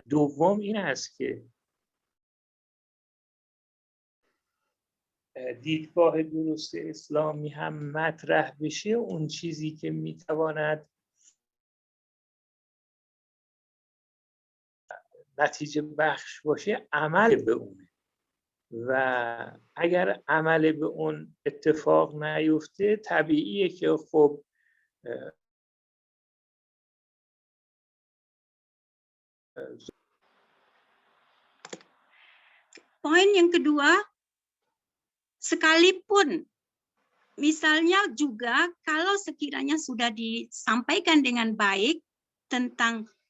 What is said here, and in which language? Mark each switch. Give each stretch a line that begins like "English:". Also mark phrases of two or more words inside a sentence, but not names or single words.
Persian: دوم این است که دیدگاه درست اسلامی هم مطرح بشه، اون چیزی که میتواند نتیجه بخش باشه عمل به اونه و اگر عمل به اون اتفاق نیفته طبیعیه که خب
Indonesian: Poin yang kedua, sekalipun misalnya juga kalau sekiranya sudah disampaikan dengan baik tentang